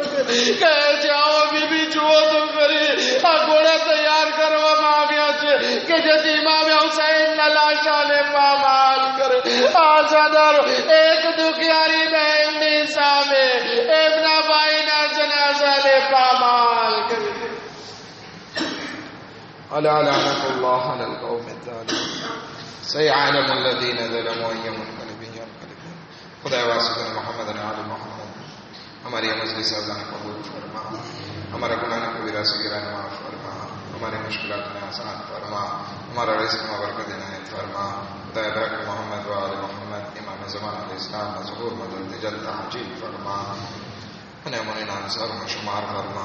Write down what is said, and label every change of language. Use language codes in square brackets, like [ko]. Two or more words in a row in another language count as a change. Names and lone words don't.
[gu] કહે છે આવો બીબી જુઓ તો ખરી, આ ઘોડા તૈયાર કરવામાં આવ્યા છે કે જેથી ઇમામ હુસૈનના લાશાને પામાલ કરે. આ ઝાદારો એક દુખિયારી બહેનની સામે એમના ભાઈના જનાઝાને પામાલ કરે. [ar] ألا لعنة الله على القوم الظالمين سيعلم الذين ظلموا أي منقلب ينقلبون. [ur] خدا واسطہ محمد علی محمد ہماری مجلس اللہ قبول فرما، ہمارا گناہ کبیرہ صغیرہ معاف فرما، ہماری مشکلات میں آسان فرما، ہمارا رزق میں برکت عنایت فرما. خدا برکت محمد و آل محمد امام زمان علیہ السلام ظہور مدد جلد عجیل فرما، انہیں منین انصار میں شمار فرما.